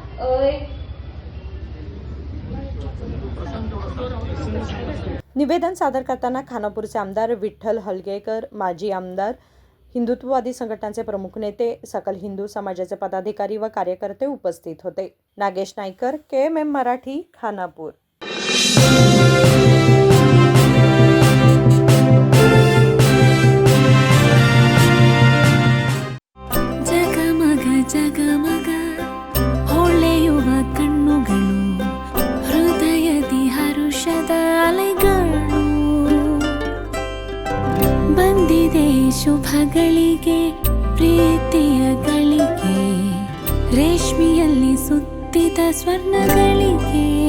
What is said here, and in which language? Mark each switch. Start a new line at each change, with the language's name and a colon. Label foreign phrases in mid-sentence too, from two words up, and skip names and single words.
Marathi: निवेदन सादर करताना खानापूरचे आमदार विठ्ठल हलगेकर, माजी आमदार, हिंदुत्ववादी संघटनांचे प्रमुख नेते, सकल हिंदू समाजाचे पदाधिकारी व कार्यकर्ते उपस्थित होते. नागेश नाईकर, KMM मराठी, खानापूर.
Kannada: ಜಗಮಗ ಜಗಮಗ ಹೊಳೆಯುವ ಕಣ್ಣುಗಳು ಹೃದಯದಿ ಹರುಷದ ಅಲೆಗಳು ಬಂದಿದೆ ಶುಭಗಳಿಗೆ ಪ್ರೀತಿಯ ಗಳಿಗೆ ರೇಷ್ಮೆಯಲ್ಲಿ ಸುತ್ತಿದ ಸ್ವರ್ಣಗಳಿಗೆ